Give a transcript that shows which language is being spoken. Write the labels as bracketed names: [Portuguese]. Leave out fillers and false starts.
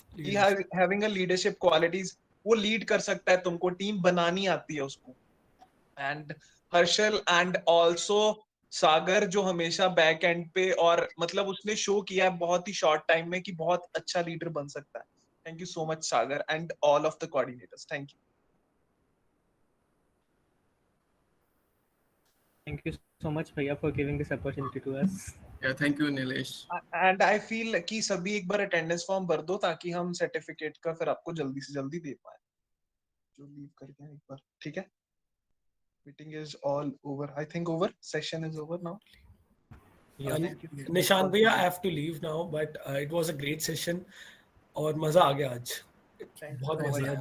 [English] ही having a leadership qualities, [Hindi] वो lead कर सकता है, तुमको टीम बनानी आती है उसको। एंड हर्षल एंड आल्सो सागर जो हमेशा बैक एंड पे, और मतलब उसने शो किया है बहुत ही शॉर्ट टाइम में कि बहुत अच्छा लीडर बन सकता है। [English] Thank you so much Sagar and all of the coordinators, thank you. Thank you so much, Bhaiya, for giving this opportunity to us. या thank you Nilesh. And I feel [Hindi] कि सभी एक बार अटेंडेंस फॉर्म भर दो ताकि हम सर्टिफिकेट का फिर आपको जल्दी से जल्दी दे पाए। जो लीव करके आए एक बार, ठीक है। [English] Meeting is all over, I think over, session is over now. Nishan भैया, I have to leave now, but it was a great session [Hindi] और मजा आ गया आज, बहुत मजा आया।